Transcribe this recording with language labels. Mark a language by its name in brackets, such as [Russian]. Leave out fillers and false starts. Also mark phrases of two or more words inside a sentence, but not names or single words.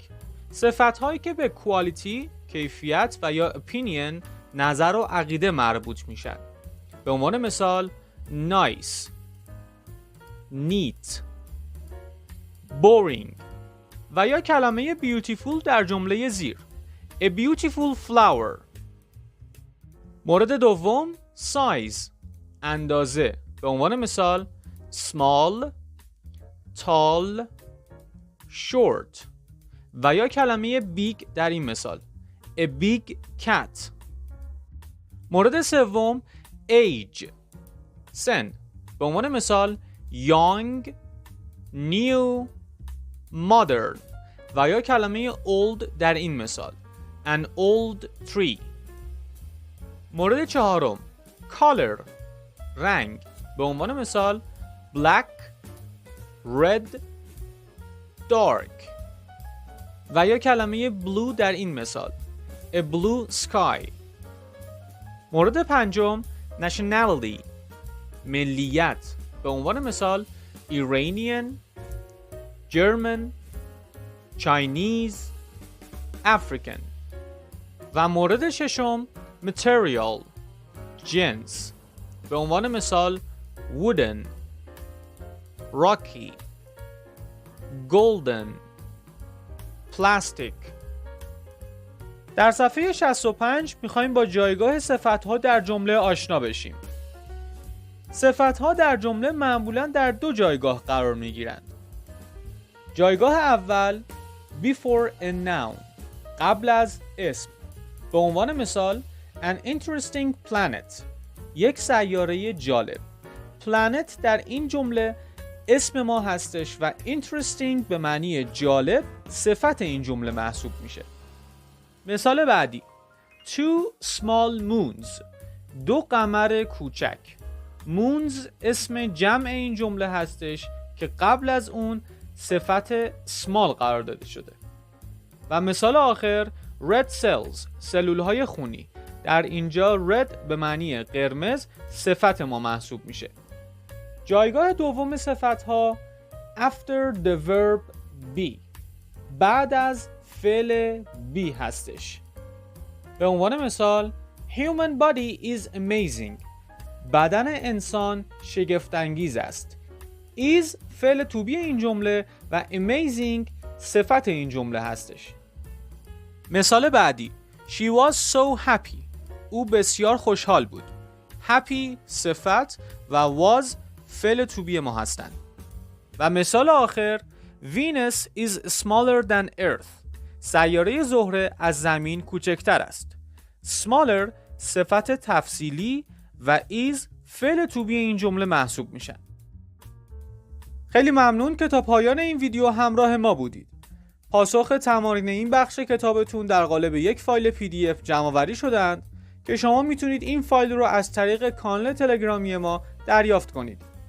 [Persian] صفت‌هایی که به quality، کیفیت و یا opinion، نظر و عقیده مربوط میشن. به عنوان مثال [English] nice، neat، boring [Persian] و یا کلمه beautiful در جمله زیر [English] a beautiful flower. [Persian] مورد دوم size، اندازه. به عنوان مثال [English] small، tall، short [Persian] و یا کلمه big در این مثال [English] a big cat. [Persian] مورد سوم age، سن. به عنوان مثال [English] young، new، modern [Persian] و یا کلمه old در این مثال [English] an old tree. [Persian] مورد چهارم color، رنگ. به عنوان مثال [English] black، red، dark [Persian] و یا کلمه blue در این مثال [English] a blue sky. [Persian] مورد پنجم nationality، ملیت. به عنوان مثال Iranian، [English] German، Chinese، African. [Persian] و مورد ششم material، جنس. به عنوان مثال [English] wooden، rocky، golden، plastic. [Persian] در صفحه 65 میخوایم با جایگاه صفت‌ها در جمله آشنا بشیم. صفت‌ها در جمله معمولاً در دو جایگاه قرار میگیرند. جایگاه اول [English] before a noun، [Persian] قبل از اسم. به عنوان مثال [English] an interesting planet، [Persian] یک سیاره جالب. planet در این جمله اسم ما هستش و interesting به معنی جالب صفت این جمله محسوب میشه. مثال بعدی [English] two small moons، [Persian] دو قمر کوچک. moons اسم جمع این جمله هستش که قبل از اون صفت small قرار داده شده. و مثال آخر [English] red cells، [Persian] سلولهای خونی. در اینجا red به معنی قرمز صفت ما محسوب میشه. جایگاه دوم صفت‌ها [English] after the verb be، [Persian] بعد از فعل be هستش. به عنوان مثال [English] human body is amazing، [Persian] بدن انسان شگفت‌انگیز است. is فعل [English] to be [Persian] این جمله و amazing صفت این جمله هستش. مثال بعدی [English] she was so happy، [Persian] او بسیار خوشحال بود. happy صفت و was فعل [English] to be [Persian] ما هستند. و مثال آخر [English] Venus is smaller than Earth، [Persian] سیاره زهره از زمین کوچکتر است. smaller صفت تفصیلی و is فعل [English] to be [Persian] این جمله محسوب میشن. خیلی ممنون که تا پایان این ویدیو همراه ما بودید. پاسخ تمارین این بخش کتابتون در قالب یک فایل PDF جمع‌آوری شدند که شما میتونید این فایل رو از طریق کانال تلگرامی ما دریافت کنید.